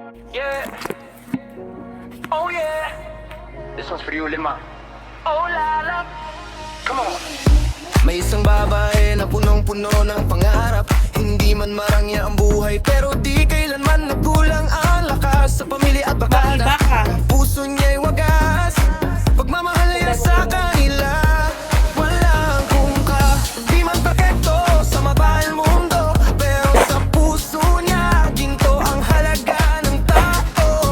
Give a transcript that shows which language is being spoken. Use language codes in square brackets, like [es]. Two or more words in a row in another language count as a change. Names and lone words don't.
[en] Yeah. Oh yeah. This one's for you, Lima. Oh la la. Come on. [tl] May isang babae na punong-puno ng pangarap. Hindi man marangya ang buhay, pero di kailanman nagkulang ang lakas sa pamilya at bakada. Ang puso niya'y wagas, pagmamahal niya sa kanila. Walang kungka, di man perfecto sa mabahal mundo, pero sa puso niya ginto ang halaga ng tao.